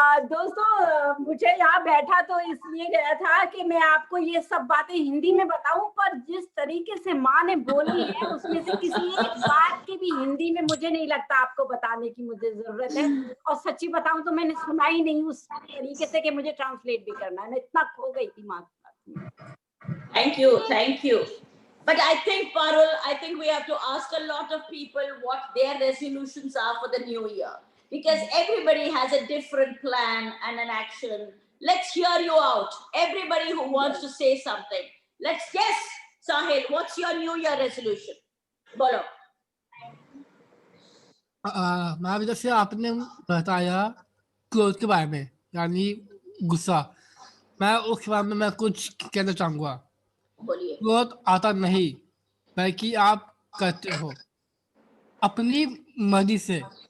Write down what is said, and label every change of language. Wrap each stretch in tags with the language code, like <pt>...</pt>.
<hi>दोस्तों, मुझे यहाँ बैठा तो इसलिए गया था कि मैं आपको ये सब बातें हिंदी में बताऊं, पर जिस तरीके से माँ ने बोली है उसमें से किसी एक बात की भी हिंदी में मुझे नहीं लगता आपको बताने की मुझे जरूरत है. और सच्ची बताऊं तो मैंने सुना ही नहीं उस तरीके से कि मुझे ट्रांसलेट भी करना है. मैं इतना खो गई थी माँ की बात.</hi> <en>Thank you. But I think, Parul, we have to ask a lot of people what their resolutions are for the new year. Because everybody has a different plan and an action. Let's hear you out. Everybody who wants to say something. Let's guess. Sahil, what's your New Year resolution?</en> <hi>Bolo. Ma'am, जैसे आपने बताया क्रोध के बारे में, यानी गुस्सा, मैं उस बारे में मैं कुछ कहना चाहूंगा। बोलिए। क्रोध आता नहीं, बल्कि आप करते हो अपनी मर्जी से।</hi>